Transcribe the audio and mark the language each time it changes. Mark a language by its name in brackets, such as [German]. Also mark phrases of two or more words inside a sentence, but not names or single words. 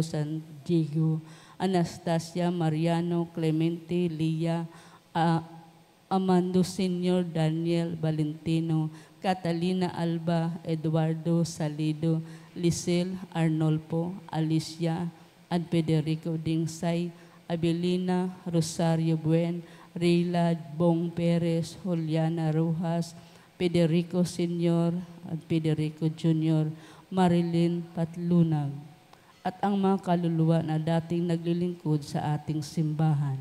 [Filipino] San Diego, Anastasia, Mariano, Clemente, Lia, Amando Senior, Daniel, Valentino, Catalina Alba, Eduardo Salido, Lisel, Arnolfo, Alicia, and Federico Dingsay, Abelina, Rosario Buen, Reyla Bong Perez, Juliana Rojas, Federico Senior at Federico Junior, Marilyn Patlunag, at ang mga kaluluwa na dating naglilingkod sa ating simbahan.